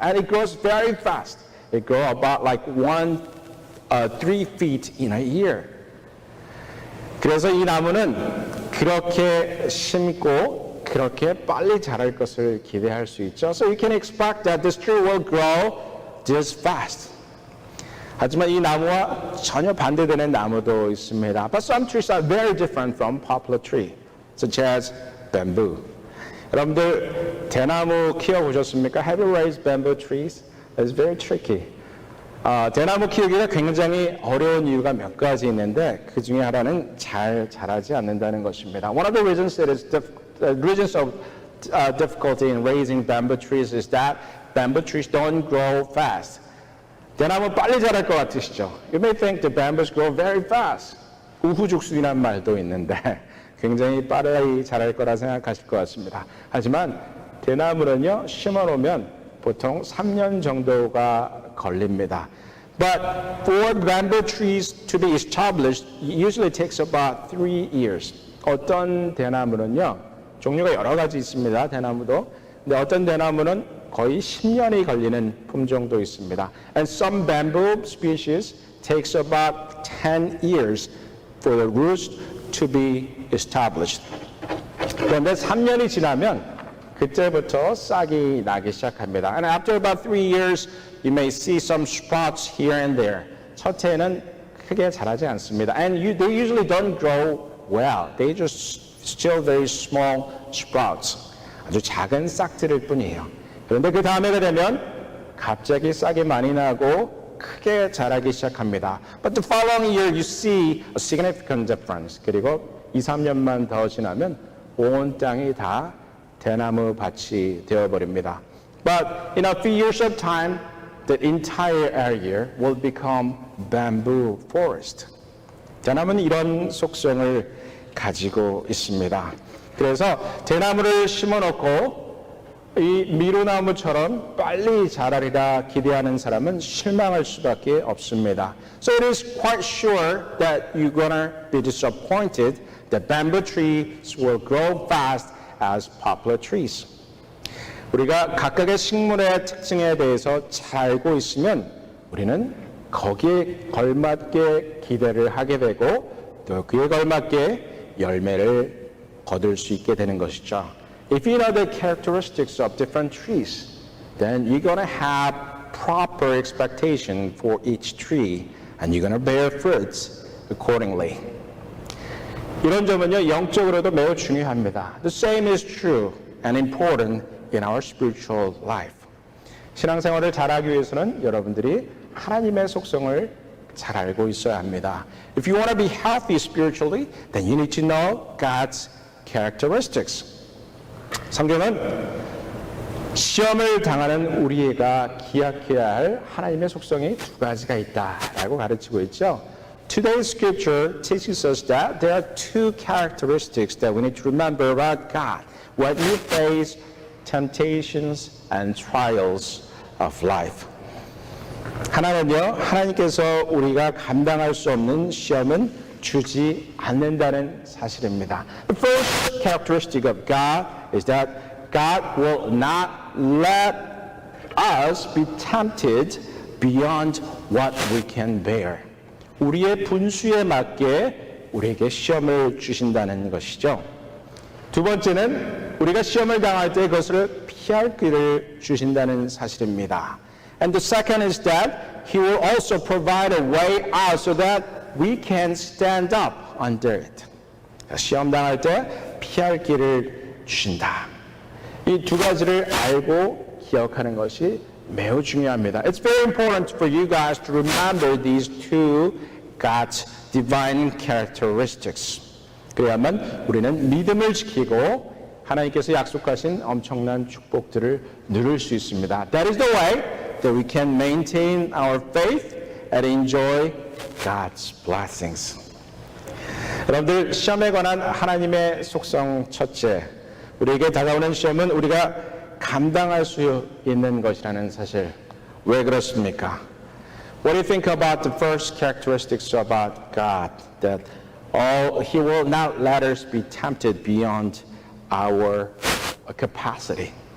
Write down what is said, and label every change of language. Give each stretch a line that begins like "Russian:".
English: And it grows very fast. It grows about like 3 feet in a year.
Korean: 그래서 이 나무는 그렇게 심고 그렇게 빨리 자랄 것을 기대할 수 있죠.
English: So you can expect that this tree will grow this fast.
Korean: 하지만 이 나무와 전혀 반대되는 나무도 있습니다.
English: But some trees are very different from poplar tree, such as bamboo.
Korean: 여러분들 대나무 키워보셨습니까?
English: Have you raised bamboo trees? It's very tricky.
Korean: 대나무 키우기가 굉장히 어려운 이유가 몇 가지 있는데 그 중에 하나는 잘 자라지 않는다는 것입니다.
English: One of the reasons that is reasons of difficulty in raising bamboo trees is that bamboo trees don't grow fast.
Korean: 대나무 빨리 자랄 것 같으시죠?
English: You may think the bamboos grow very fast.
Korean: 우후죽순이란 말도 있는데 굉장히 빠르게 자랄 거라 생각하실 것 같습니다. 하지만 대나무는요, 심어놓으면 보통 3년 정도가 걸립니다.
English: But for bamboo trees to be established, it usually takes about 3 years.
Korean: 어떤 대나무는요, 종류가 여러 가지 있습니다. 대나무도. 근데 어떤 대나무는 거의 10년이 걸리는 품종도 있습니다.
English: And some bamboo species takes about 10 years for the roots to be established.
Korean: 그런데 3년이 지나면 그때부터 싹이 나기 시작합니다.
English: And after about 3 years, you may see some sprouts here and there.
Korean: 첫 해에는 크게 자라지 않습니다.
English: And they usually don't grow well. They just still very small sprouts.
Korean: 아주 작은 싹들일 뿐이에요. 그런데 그 다음에가 되면 갑자기 싹이 많이 나고 크게 자라기 시작합니다.
English: But the following year, you see a significant difference.
Korean: 그리고 2, 3년만 더 지나면 온 땅이 다 대나무 밭이 되어버립니다.
English: But in a few years of time, the entire area will become bamboo forest.
Korean: 대나무는 이런 속성을 가지고 있습니다. 그래서 대나무를 심어놓고 이 미루나무처럼 빨리 자라리라 기대하는 사람은 실망할 수밖에 없습니다.
English: So it is quite sure that you're gonna be disappointed that bamboo trees will grow fast as poplar trees.
Korean: 우리가 각각의 식물의 특징에 대해서 잘 알고 있으면 우리는 거기에 걸맞게 기대를 하게 되고 또 그에 걸맞게 열매를 거둘 수 있게 되는 것이죠.
English: If you know the characteristics of different trees, then you're going to have proper expectation for each tree and you're going to bear fruits accordingly.
Korean: 이런 점은요, 영적으로도 매우 중요합니다.
English: The same is true and important in our spiritual life.
Korean: 신앙생활을 잘하기 위해서는 여러분들이 하나님의 속성을 잘 알고 있어야 합니다.
English: If you want to be healthy spiritually, then you need to know God's characteristics.
Korean: 성경은 시험을 당하는 우리가 기억해야 할 하나님의 속성이 두 가지가 있다라고 가르치고 있죠.
English: Today's scripture teaches us that there are two characteristics that we need to remember about God when you face temptations and trials of life.
Korean: 하나는요, 하나님께서 우리가 감당할 수 없는 시험은 주지 않는다는 사실입니다.
English: The first characteristic of God is that God will not let us be tempted beyond what we can bear.
Korean: 우리의 분수에 맞게 우리에게 시험을 주신다는 것이죠. 두 번째는 우리가 시험을 당할 때 그것을 피할 길을 주신다는 사실입니다.
English: And the second is that He will also provide a way out so that we can stand up under it.
Korean: 시험 당할 때 피할 길을 주신다. 이 두 가지를 알고 기억하는 것이 매우 중요합니다.
English: It's very important for you guys to remember these two God's divine characteristics.
Korean: 그래야만 우리는 믿음을 지키고 하나님께서 약속하신 엄청난 축복들을 누릴 수 있습니다.
English: That is the way that we can maintain our faith and enjoy God's blessings.
Korean: 여러분들, 시험에 관한 하나님의 속성 첫째, 우리에게 다가오는 시험은 우리가 감당할 수 있는 것이라는 사실. 왜 그렇습니까?
English: What do you think about the first characteristics about God? That He will not let us be tempted beyond our capacity.